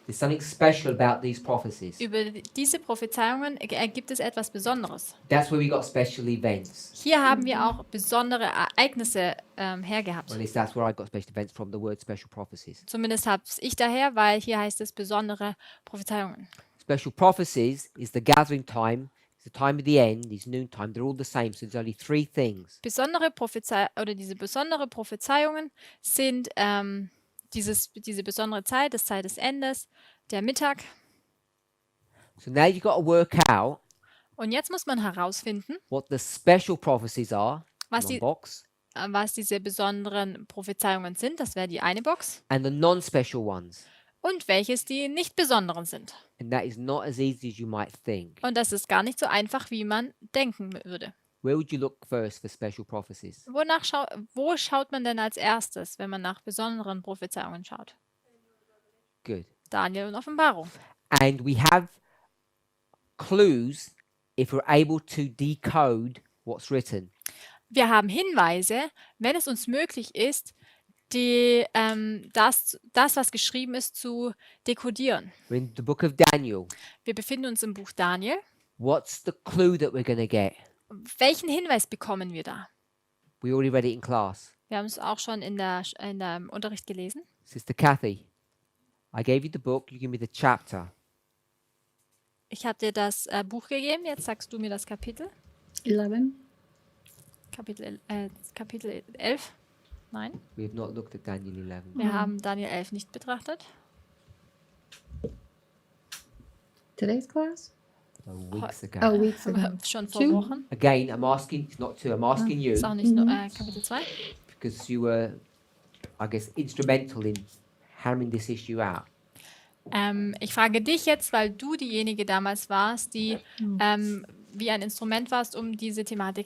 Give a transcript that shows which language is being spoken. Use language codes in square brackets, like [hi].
[en] There's something special about these prophecies. [de] Über diese Prophezeiungen gibt es etwas Besonderes. [en] That's where we got special events. [de] Hier haben wir auch besondere Ereignisse hergehabt. [en] Or at least that's where I got special events from, the word special prophecies. [de] Zumindest habe ich daher, weil hier heißt es besondere Prophezeiungen. [en] Special prophecies is the gathering time, it's the time of the end, it's noontime. They're all the same. So there's only three things. [de] Diese besondere Prophezeiungen sind diese besondere Zeit, das Zeit des Endes, der Mittag. [en] So now you've got to work out [de] Und jetzt muss man herausfinden, [en] what the special prophecies are, [de] was, [en] one [de] die, [en] box, [de] was diese besonderen Prophezeiungen sind. Das wäre die eine Box. [en] and the non-special ones. [de] Und welches die nicht besonderen sind. [en] And that is not as easy as you might think. [de] Und das ist gar nicht so einfach, wie man denken würde. [en] Where would you look first for special prophecies? [de] Wo schaut man denn als erstes, wenn man nach besonderen Prophezeiungen schaut? [en] Good. [de] Daniel und Offenbarung. [en] And we have clues if we're able to decode what's written. [de] Wir haben Hinweise, wenn es uns möglich ist, das, was geschrieben ist, zu dekodieren. [en] We're in the book of Daniel. [de] Wir befinden uns im Buch Daniel. [en] What's the clue that we're going to get? [de] Welchen Hinweis bekommen wir da? [en] We already read it in class. [de] Wir haben es auch schon in der Unterricht gelesen. [en] Sister Kathy, I gave you the book, you give me the chapter. [de] Ich habe dir das Buch gegeben, jetzt sagst du mir das Kapitel. 11. Kapitel 11. Nein, [en] We have not looked at Daniel 11. [de] wir haben Daniel 11 nicht betrachtet. [en] Today's class? Weeks ago. Oh, weeks ago. [de] Schon vor [en] Two? [de] Wochen. [en] Again, I'm asking, it's not two, I'm asking you [de] Ist auch nicht nur Kapitel 2. [en] because you were, I guess, instrumental in hammering this issue out. [de] Ich frage dich jetzt, weil du diejenige damals warst, die wie ein Instrument warst, um diese Thematik